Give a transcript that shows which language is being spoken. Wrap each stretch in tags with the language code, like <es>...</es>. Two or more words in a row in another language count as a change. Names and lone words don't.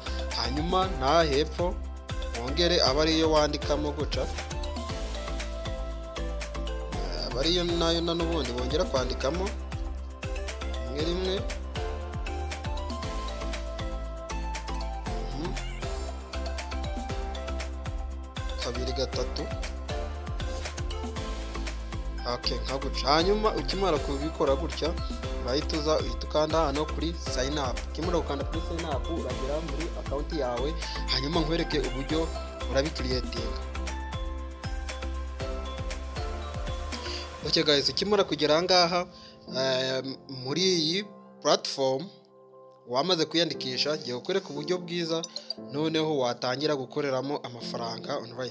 <rw>Hanyuma na hepfo wongere aba ariyo wandikamo guca, aba ariyo nayo n'ubundi wongera kwandikamo rimwe kabiri gatatu. Nka guca. Hanyuma ukimara kubikora gutya urahita uhita ukanda hano kuri</rw> <en>sign up.</en> <rw>Ukimara gukanda kuri</rw> <en>sign up</en> <rw>uragera muri account yawe, hanyuma nkwereke uburyo urabicreatinga. Guys, ukimara kugera ahangaha muri iyi platform wamaze kwiyandikisha, giye kukwereka uburyo bwiza noneho watangira gukoreramo amafaranga online.</rw>